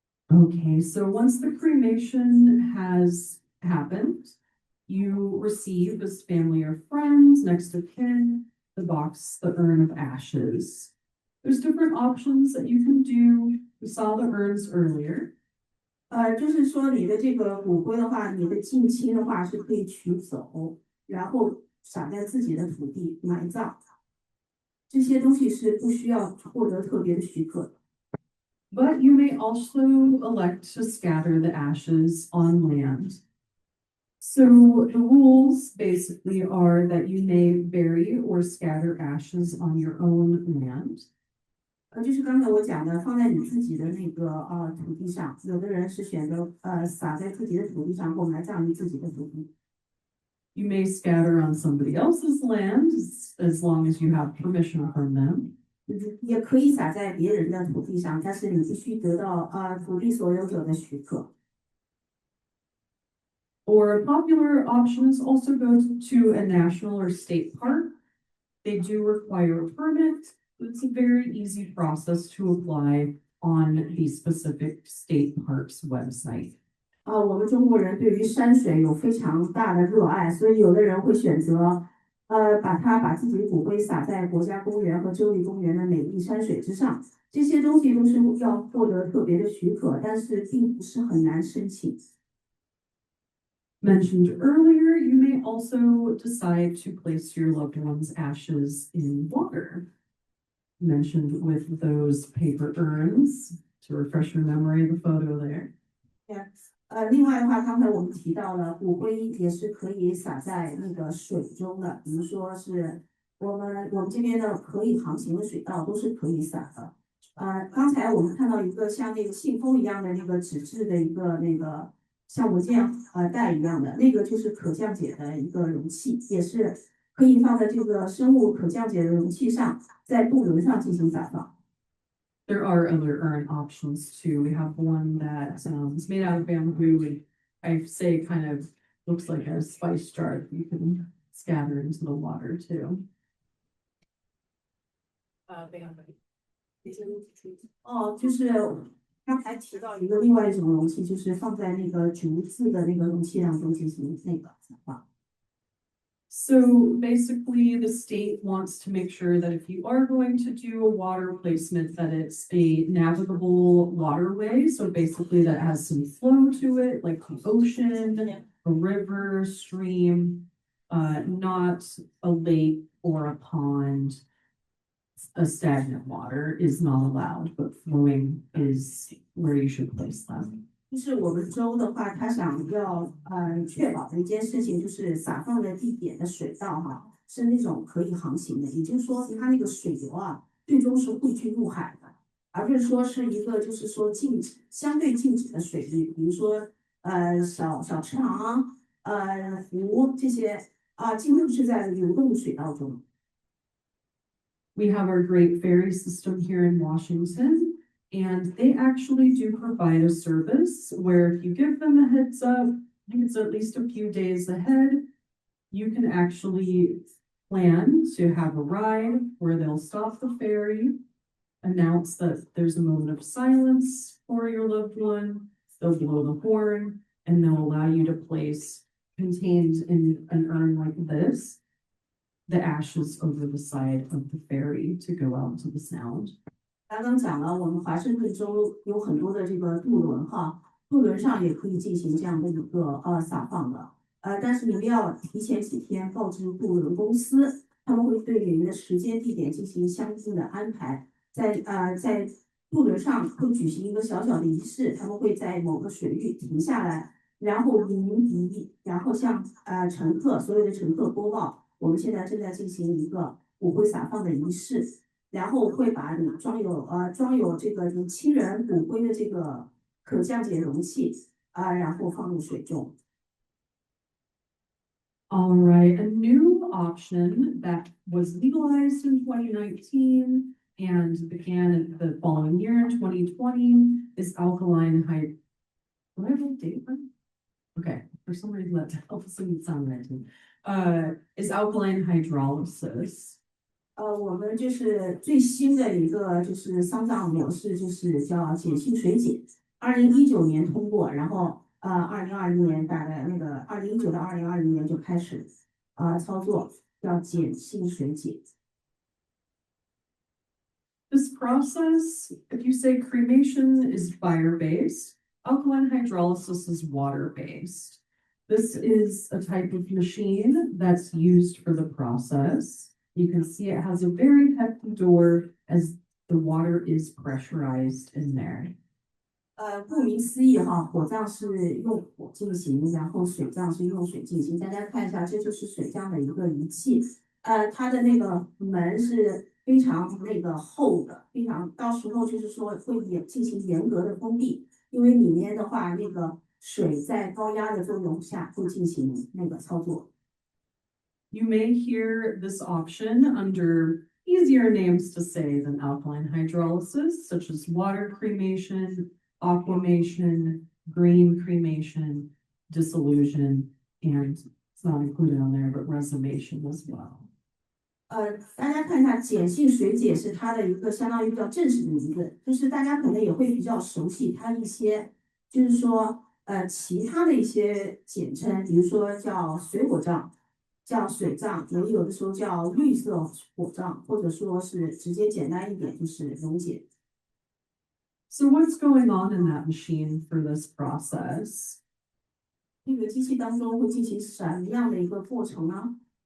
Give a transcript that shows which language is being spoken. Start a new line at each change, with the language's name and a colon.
English: Okay, so once the cremation has happened, you receive as family or friends, next of kin, the box, the urn of ashes. There's different options that you can do. We saw the urns earlier.
Chinese: 就是说你的这个骨灰的话，你的近亲的话是可以取走，然后撒在自己的土地埋葬。这些东西是不需要获得特别的许可的。
English: But you may also elect to scatter the ashes on land. So the rules basically are that you may bury or scatter ashes on your own land.
Chinese: 就是刚才我讲的，放在你自己的那个土地上，有的人是选择撒在自己的土地上，或埋葬于自己的土地。
English: You may scatter on somebody else's land as long as you have permission from them.
Chinese: 也可以撒在别人的土地上，但是你必须得到土地所有者的许可。
English: Or popular options also go to a national or state park. They do require a permit. It's a very easy process to apply on the specific state park's website.
Chinese: 我们中国人对于山水有非常大的热爱，所以有的人会选择把自己的骨灰撒在国家公园和州立公园的美丽山水之上。这些东西都是要获得特别的许可，但是并不是很难申请。
English: Mentioned earlier, you may also decide to place your loved one's ashes in water. Mentioned with those paper urns, to refresh your memory of the photo there.
Chinese: 另外的话，刚才我们提到了骨灰也是可以撒在那个水中的，比如说是我们这边的可以航行的水道都是可以撒的。刚才我们看到一个像那个信封一样的那个纸质的一个那个像文件袋一样的，那个就是可降解的一个容器，也是可以放在这个生物可降解的容器上，在渡轮上进行撒放。
English: There are other urn options too. We have one that is made out of bamboo and I say kind of looks like a spice jar that you can scatter into the water too.
Chinese: 就是刚才提到一个另外一种容器，就是放在那个竹子的那个容器当中进行那个撒放。
English: So basically, the state wants to make sure that if you are going to do a water placement, that it's a navigable waterway. So basically, that has some flow to it, like the ocean, a river, stream, not a lake or a pond. A stagnant water is not allowed, but flowing is where you should place them.
Chinese: 就是我们州的话，他想要确保的一件事情，就是撒放的地点的水道是那种可以航行的，也就是说，它那个水流最终是汇聚入海的，而不是说是一个就是说相对静止的水域，比如说小池塘湖这些几乎是在流动水道中。
English: We have our Great Ferry system here in Washington. And they actually do provide a service where if you give them a heads up, I think it's at least a few days ahead, you can actually plan to have a ride where they'll stop the ferry, announce that there's a moment of silence for your loved one, they'll blow the horn, and they'll allow you to place contained in an urn like this, the ashes over the side of the ferry to go out to the sound.
Chinese: 刚刚讲了，我们华盛顿州有很多的这个渡轮哈，渡轮上也可以进行这样的一个撒放的，但是你们要提前几天告知渡轮公司，他们会对你们的时间地点进行相应的安排，在渡轮上会举行一个小小的仪式，他们会在某个水域停下来，然后鸣笛，然后向乘客所有的乘客播报，我们现在正在进行一个骨灰撒放的仪式。然后会把你装有这个你亲人骨灰的这个可降解容器然后放入水中。
English: All right, a new option that was legalized in 2019 and began the following year in 2020 is alkaline what did I date from? Okay, for some reason that doesn't sound right to me. Is alkaline hydrolysis.
Chinese: 我们就是最新的一个就是丧葬模式，就是叫碱性水解。 2019年通过，然后2020年大概那个2019到2020年就开始操作，叫碱性水解。
English: This process, if you say cremation is fire-based, alkaline hydrolysis is water-based. This is a type of machine that's used for the process. You can see it has a very hefty door as the water is pressurized in there.
Chinese: 顾名思义哈，火葬是用火进行，然后水葬是用水进行。大家看一下，这就是水葬的一个仪器。它的那个门是非常那个厚的，非常到时候就是说会进行严格的封闭，因为里面的话那个水在高压的作用下会进行那个操作。
English: You may hear this option under easier names to say than alkaline hydrolysis, such as water cremation, aquamation, green cremation, dissolution, and it's not included on there, but resumation as well.
Chinese: 大家看一下，碱性水解是它的一个相当于比较正式的名字，就是大家可能也会比较熟悉它一些，就是说其他的一些简称，比如说叫水火葬。叫水葬，有的时候叫绿色火葬，或者说是直接简单一点就是溶解。
English: So what's going on in that machine for this process?
Chinese: 这个机器当中会进行什么样的一个过程呢？